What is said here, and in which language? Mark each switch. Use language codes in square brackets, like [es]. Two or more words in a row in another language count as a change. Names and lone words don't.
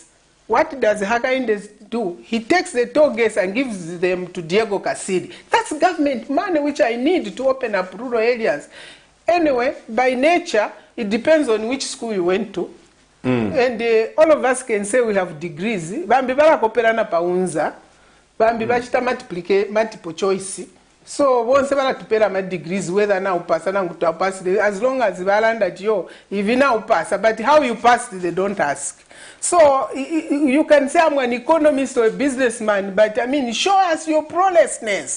[en] What does Hakainde do? He takes the toll gates and gives them to Diego Cassidi. That's government money which I need to open up rural areas. Anyway, by nature, it depends on which school you went to. And all of us can say we have degrees. [bem] Bambi balakoperana paunza, bambi bachita multiple choice. [en] So once balatupera my degrees, whether now pass or pass, as long as that yo, even now pass. But how you passed, they don't ask. So you can say I'm an economist or a businessman, but I mean, show us your prowessness.